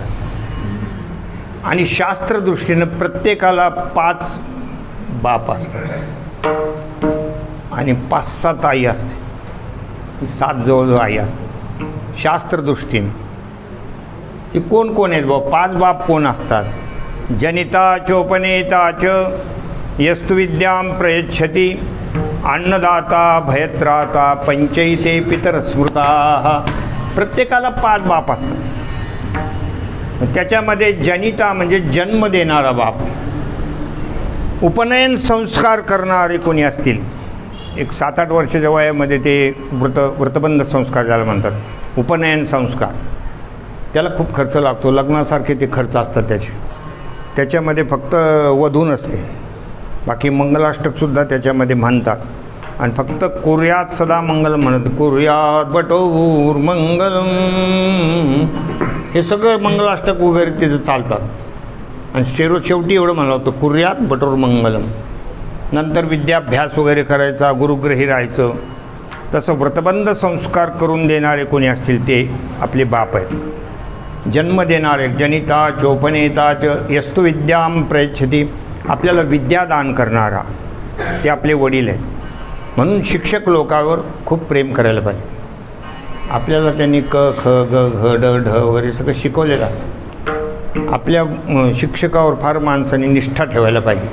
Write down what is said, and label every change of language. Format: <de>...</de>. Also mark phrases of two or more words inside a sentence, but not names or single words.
<mr>आणि शास्त्रदृष्टीनं प्रत्येकाला 5 बाप असतात आणि 5-7 आई असते. 7 जवळजवळ आई असतात शास्त्रदृष्टीने. की कोण कोण आहेत बाबा? 5 बाप कोण असतात?</mr> <sa>जनिता चोपनेता च यस्तु विद्यां प्रयच्छति, अन्नदाता भयत्राता पंचैते पितर स्मृता.</sa> <mr>प्रत्येकाला 5 बाप असतात. त्याच्यामध्ये जनिता म्हणजे जन्म देणारा बाप, उपनयन संस्कार करणारे कोणी असतील, एक 7-8 वर्षाच्या वयामध्ये ते व्रतबंध संस्कार ज्याला म्हणतात, उपनयन संस्कार, त्याला खूप खर्च लागतो. लग्नासारखे ते खर्च असतात त्याच्यामध्ये फक्त वधू नसते, बाकी मंगलाष्टकसुद्धा त्याच्यामध्ये म्हणतात. आणि फक्त</mr> <sa>कुर्यात सदा मंगल म्हणत, कुर्यात बटोर मंगलम,</sa> <mr>हे सगळं मंगलाष्टक वगैरे तिथं चालतात. आणि शेवटी एवढं म्हणलं होतं,</mr> <sa>कुर्यात बटोर मंगलम.</sa> <mr>नंतर विद्याभ्यास वगैरे करायचा, गुरुग्रही राहायचं. तसं व्रतबंध संस्कार करून देणारे कोणी असतील ते आपले बाप आहेत. जन्म देणारे</mr> <sa>जनिता चोपनेता च यस्तु विद्यां प्रयच्छति,</sa> <mr>आपल्याला विद्यादान करणारा ते आपले वडील आहेत. म्हणून शिक्षक लोकांवर खूप प्रेम करायला पाहिजे. आपल्याला त्यांनी क ख ग घ ड ढ वगैरे सगळं शिकवलेलं असतं. आपल्या शिक्षकावर फार माणसाने निष्ठा ठेवायला पाहिजे.</mr>